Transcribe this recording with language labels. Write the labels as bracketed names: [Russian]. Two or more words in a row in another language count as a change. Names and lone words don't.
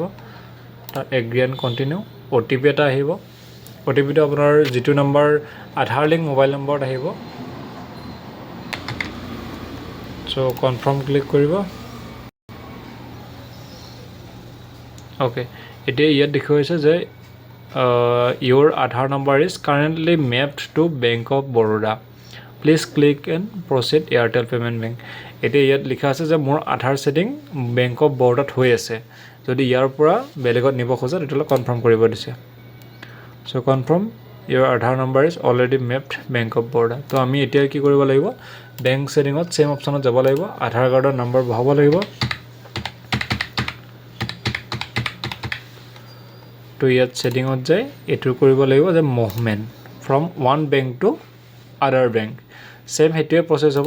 [Assamese] তাৰ [English] agree and continue. [Assamese] OTP এটা আহিব। OTPটো আপোনাৰ যিটো নম্বৰ আধাৰ লিংক মোবাইল নম্বৰত আহিব। চ' কনফাৰ্ম ক্লিক কৰিব। অ'কে, এতিয়া ইয়াত দেখুৱাইছে যে [English] your Aadhaar number is currently mapped to Bank of Baroda. Please click and proceed Airtel Payment Bank. [Assamese] এতিয়া ইয়াত লিখা আছে যে মোৰ আধাৰ ছেটিং বেংক অফ বৰোদাত হৈ আছে, যদি ইয়াৰ পৰা বেলেগত নিব খোজা তেতিয়াহ'লে কনফাৰ্ম কৰিব দিছে। [English] so confirm your Aadhaar number is already mapped Bank of Baroda. [Assamese] তো আমি এতিয়া কি কৰিব লাগিব, বেংক ছেটিঙত ছেম অপশ্যনত যাব লাগিব, আধাৰ কাৰ্ডৰ নম্বৰ বহাব লাগিব। তো ইয়াত ছেটিঙত যায় এইটো কৰিব লাগিব যে [English] movement from one bank to other bank, [Assamese] ছেম সেইটোৱে প্ৰচেছ হ'ব।